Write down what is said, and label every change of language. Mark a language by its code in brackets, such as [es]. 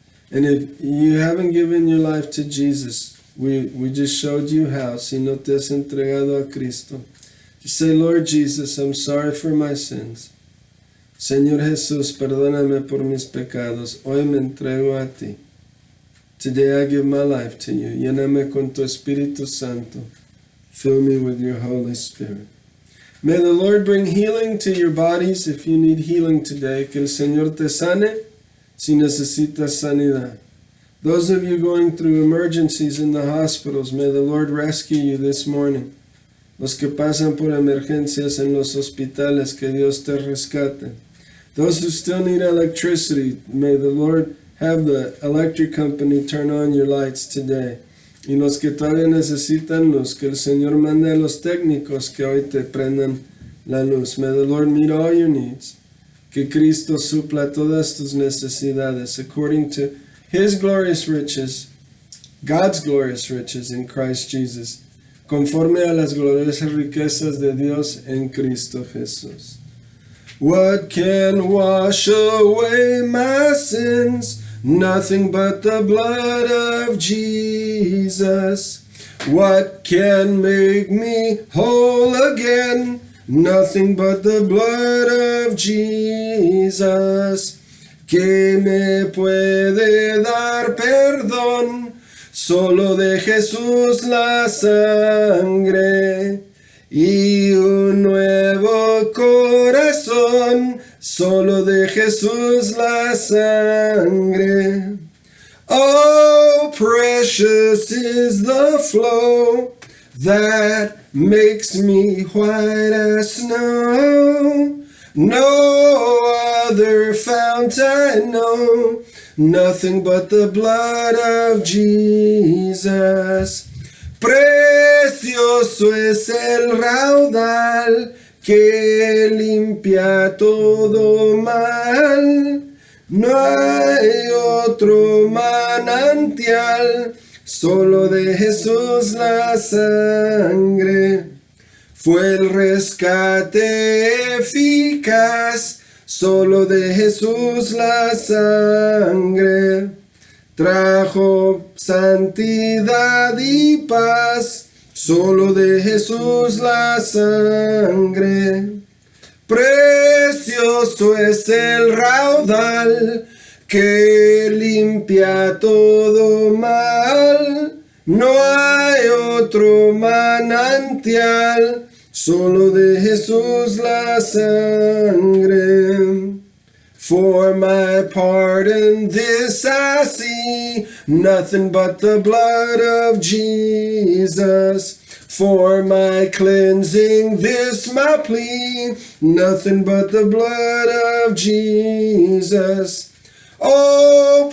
[en] And if you haven't given your life to Jesus, we just showed you how. [es] Si no te has entregado a Cristo, [en] just say, Lord Jesus, I'm sorry for my sins. [es] Señor Jesús, perdóname por mis pecados. Hoy me entrego a ti. [en] Today I give my life to you. [es] Lléname con tu Espíritu Santo. [en] Fill me with your Holy Spirit. May the Lord bring healing to your bodies if you need healing today. [es] Que el Señor te sane si necesitas sanidad. [en] Those of you going through emergencies in the hospitals, may the Lord rescue you this morning. [es] Los que pasan por emergencias en los hospitales, que Dios te rescate. [en] Those who still need electricity, may the Lord have the electric company turn on your lights today. [es] Y los que todavía necesitan luz, que el Señor mande a los técnicos que hoy te prendan la luz. [en] May the Lord meet all your needs. [es] Que Cristo supla todas tus necesidades [en] according to His glorious riches, God's glorious riches in Christ Jesus, [es] conforme a las gloriosas riquezas de Dios en Cristo Jesús. [en] What can wash away my sins? Nothing but the blood of Jesus. What can make me whole again? Nothing but the blood of Jesus. [es] ¿Qué me puede dar perdón? Solo de Jesús la sangre y un nuevo corazón. Solo de Jesús la sangre. [en] Oh, precious is the flow that makes me white as snow. No other fount I know, nothing but the blood of Jesus. [es] Precioso es el raudal que limpia todo mal. No hay otro manantial, solo de Jesús la sangre. Fue el rescate eficaz, solo de Jesús la sangre. Trajo santidad y paz, solo de Jesús la sangre. Precioso es el raudal que limpia todo mal. No hay otro manantial, solo de Jesús la sangre. [en] For my pardon this I see, nothing but the blood of Jesus. For my cleansing this my plea, nothing but the blood of Jesus. Oh,